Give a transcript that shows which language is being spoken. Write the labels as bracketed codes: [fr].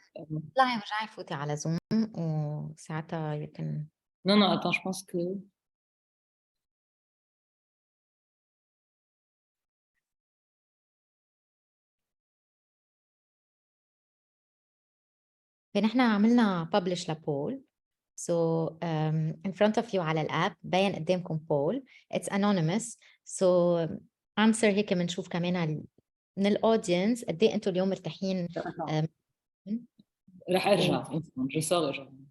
[ar] اطلعي ورجعي فوتي على زوم وساعتها يمكن [fr] non non attends je pense que [ar] نحن عملنا publish لبول. [en] So in front of you [ar] على الاب بين قدامكم [en] poll. It's anonymous. So answer [ar] هيك بنشوف كمان من الاودينس قد ايه انتم اليوم مرتاحين. رح ارجع [fr] je sors [ar] ارجع.